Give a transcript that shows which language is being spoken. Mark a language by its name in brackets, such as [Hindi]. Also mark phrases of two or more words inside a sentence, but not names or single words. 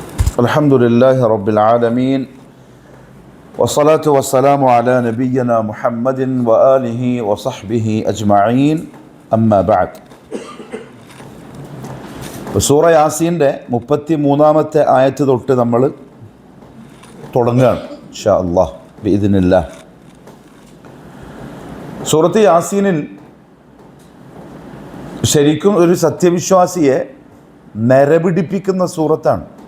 [Arabic] الحمد لله رب العالمين والصلاة والسلام على نبينا محمد وآله وصحبه أجمعين أما بعد. [Malayalam] സൂറ യാസീൻ്റെ 33-ാമത്തെ ആയത്ത് തൊട്ട് നമ്മൾ തുടങ്ങുകയാണ് [Arabic] إن شاء الله بإذن الله. [Malayalam] സൂറത്ത് യാസീനിൽ ശരിക്കും ഒരു സത്യവിശ്വാസിയെ നരപിടിപ്പിക്കുന്ന സൂറത്താണ്.